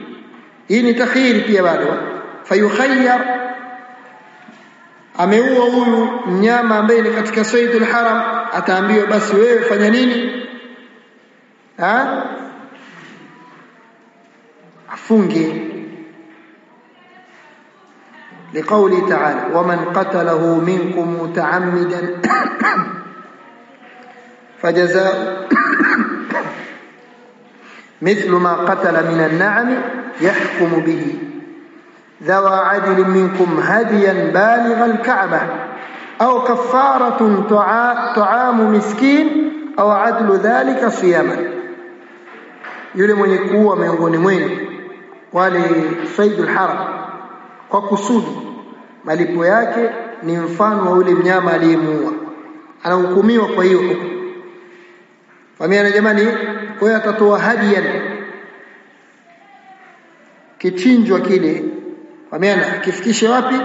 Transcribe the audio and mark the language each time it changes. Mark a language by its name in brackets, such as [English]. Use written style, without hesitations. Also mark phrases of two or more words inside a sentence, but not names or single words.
[Swahili] Hii ni takhiri pia bado. Fayukhayyar, ameua huyu mnyama ambaye ni katika [Arabic] صيد الحرم, [Swahili] ataambiwa basi wewe fanya nini? Afunge. [Arabic] لقوله تعالى ومن قتله منكم متعمدا فجزاء مثل ما قتل من النعم يحكم به ذوى عدل منكم هديا بالغ الكعبة أو كفارة طعام مسكين أو عدل ذلك صياما. [Swahili] yule mwenye kuua miongoni mwenu wale [Arabic] صيد الحرم [Swahili] kwa kusudi, malipo yake ni mfano wa yule mnyama aliyemuua, anahukumiwa kwa hiyo. Familia jamani, kwa hiyo atatoa hadiya, kichinjwa kile, familia kifikishe wapi?